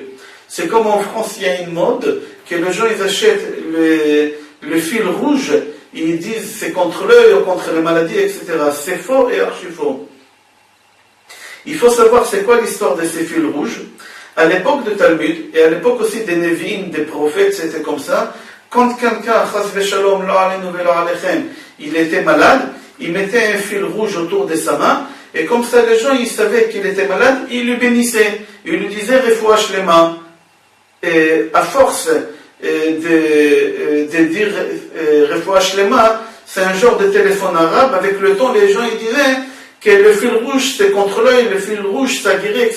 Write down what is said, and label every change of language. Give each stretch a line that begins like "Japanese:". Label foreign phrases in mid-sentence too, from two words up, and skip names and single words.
French: C'est comme en France il y a une mode que les gens ils achètent le fil rouge, ils disent c'est contre l'œil ou contre les maladies, etc. C'est faux et archi faux. Il faut savoir c'est quoi l'histoire de ces fils rouges. À l'époque de Talmud, et à l'époque aussi des Nevi'im, des prophètes, c'était comme ça. Quand quelqu'un,
Hebrew: חס ושלום, לא עלינו ולא עליכם,
French: il était malade, il mettait un fil rouge autour de sa main, et comme ça les gens, ils savaient qu'il était malade, ils lui bénissaient. Ils lui disaient,
Hebrew: רפואה שלמה.
French: Et à force de dire
Hebrew: רפואה שלמה,
French: c'est un genre de téléphone arabe, avec le temps, les gens, ils disaient que le fil rouge, c'est contre l'œil, le fil rouge, ça guérit, etc.